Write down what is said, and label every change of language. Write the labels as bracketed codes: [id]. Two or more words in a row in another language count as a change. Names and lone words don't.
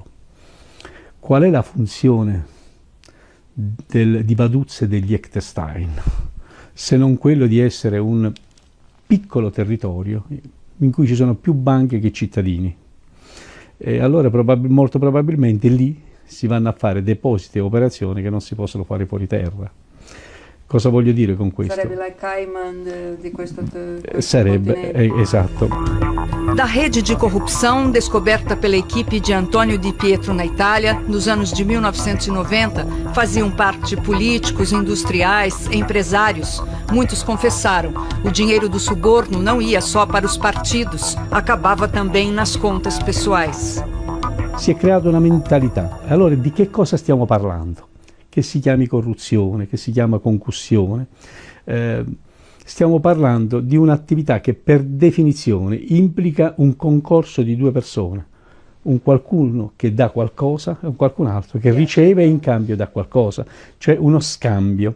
[it] Qual è la funzione di Vaduz e degli Liechtenstein, se non quello di essere un piccolo territorio in cui ci sono più banche che cittadini? E allora molto probabilmente lì si vanno a fare depositi e operazioni che non si possono fare fuori terra. Cosa voglio dire con questo? Sarebbe la Cayman di questo sarebbe, esatto. [pt] Da rede de corrupção descoberta pela equipe de Antônio Di Pietro na Itália, nos anos de 1990, faziam parte políticos, industriais, empresários. Muitos confessaram, o dinheiro do suborno não ia só para os partidos, acabava também nas contas pessoais. [it] Si è creata una mentalità. Allora di che cosa stiamo parlando? Che si chiami corruzione, che si chiama concussione, Stiamo parlando di un'attività che per definizione implica un concorso di due persone, un qualcuno che dà qualcosa e un qualcun altro che riceve e in cambio dà qualcosa, cioè uno scambio.